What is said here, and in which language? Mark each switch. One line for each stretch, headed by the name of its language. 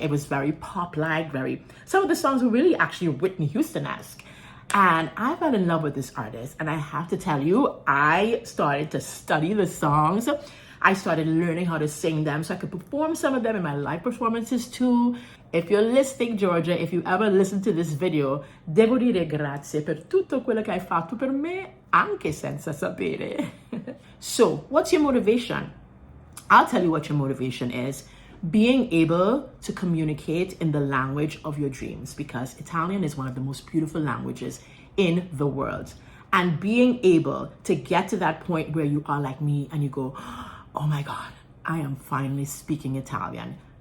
English: It was very pop-like, some of the songs were really actually Whitney Houston-esque. And I fell in love with this artist. And I have to tell you, I started to study the songs. I started learning how to sing them so I could perform some of them in my live performances too. If you're listening, Georgia, if you ever listen to this video,
Italian: devo dire grazie per tutto quello che hai fatto per me, anche senza sapere.
English: So, what's your motivation? I'll tell you what your motivation is. Being able to communicate in the language of your dreams, because Italian is one of the most beautiful languages in the world. And being able to get to that point where you are like me and you go, oh my God, I am finally speaking Italian.